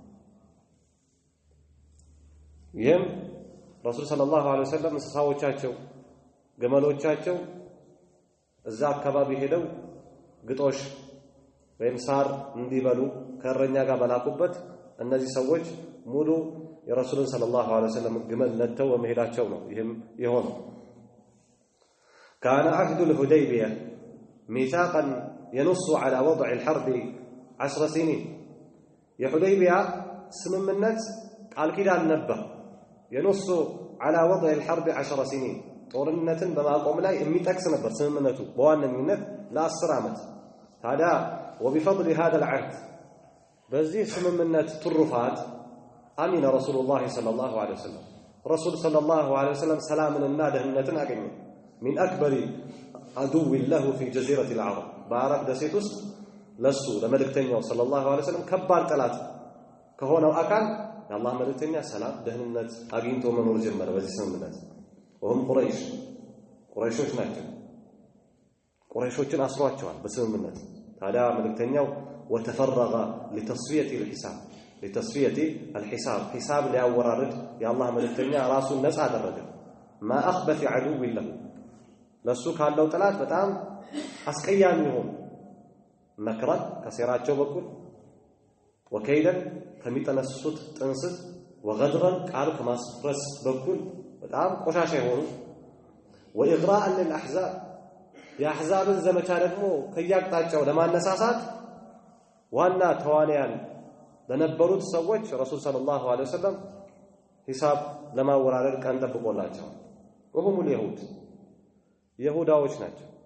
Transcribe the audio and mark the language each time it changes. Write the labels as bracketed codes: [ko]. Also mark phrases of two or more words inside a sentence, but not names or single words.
[am] ይህም ረሱል [ar] صلى الله عليه وسلم [am] እንስሳዎቻቸው ገመሎቻቸው እዛ አካባቢ ሄደው ግጦሽ ወይም ሳር እንዲበሉ ከእረኛ ጋር በላኩበት እነዚህ ሰዎች ሙሉ የረሱልን [ar] صلى الله عليه وسلم [am] ግመል ነተው በመሄዳቸው ነው ይህም የሆነው። [ar] كان عهد الحديبية ميثاقا ينص على وضع الحرب 10 سنين [am] የሁደይቢያ ስምምነት ቃል ኪዳን ነበር የነሱ [ar] على وضع الحرب 10 سنين [am] ጦርነትን በማቆም ላይ የሚጠቅስ ነበር ስምምነቱ በዋነኝነት ለ10 ዓመት ታዲያ [ar] وبفضل هذا العهد [am] በዚህ ስምምነት ትሩፋት [ar] أمن رسول الله صلى الله عليه وسلم رسول صلى الله عليه وسلم [am] ሰላምንና ደህንነትን አገኙ [ar] من أكبر عدو له في جزيرة العرب بعرب [am] ደሴት ውስጥ ለሱ ለመልእክተኛው [ar] صلى الله عليه وسلم [am] ከባድ ጠላት ከሆነው አካል የአላህ መልእክተኛ ሰላም ደህንነት አግኝቶ መኖር ጀመረ በዚህ ስምምነት ወሁም ቁረይሾች ናቸው ቁረይሾችን አስሯቸዋል በስምምነት ታዲያ መልእክተኛው [ar] وتفرغ لتصفية الحساب حساب [am] ሊያወራርድ የአላህ መልእክተኛ ራሱን ነፃ አደረገ [ar] ما أخبث عدو له [am] ለሱ ካለው ጠላት በጣም አስቀያሚ ይሆን መክረን ከሴራቸው በኩል ወከይደን ከሚጠነስሱት ጥንስስ ወገድረን ቃል ከማስፈረስ በኩል በጣም ቆሻሻ ይሆኑ [ar] وإغراء للأحزاب [am] የአሕዛብን ዘመቻ ደግሞ ከያቅጣጫው ለማነሳሳት ዋና ተዋንያን ለነበሩት ሰዎች ረሱል [ar] صلى الله عليه وسلم [am] ሂሳብ ለማወራረድ ቀን ጠብቆላቸው [ar] وهم اليهود [am] ይሁዳዎች ናቸው